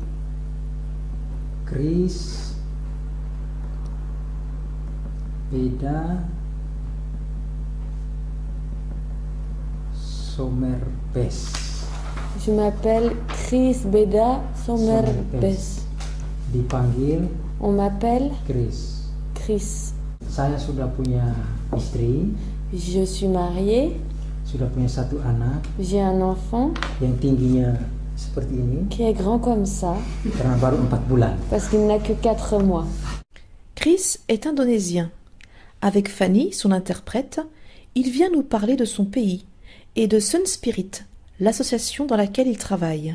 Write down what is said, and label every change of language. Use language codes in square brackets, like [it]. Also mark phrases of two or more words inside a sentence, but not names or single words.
[fr] Chris Beda Somerbes. Je m'appelle Chris Beda Somerbes. [id] Dipanggil [fr] On m'appelle Chris. Chris. [id] Saya sudah punya istri, [fr] Je suis mariée, [id] sudah punya satu anak [fr] j'ai un enfant [id] yang tingginya seperti ini [fr] qui est grand comme ça [id] karena baru 4 bulan. [fr] parce qu'il n'a que 4 mois. Chris est indonésien. Avec Fanny, son interprète, il vient nous parler de son pays et de Sun Spirit, l'association dans laquelle il travaille.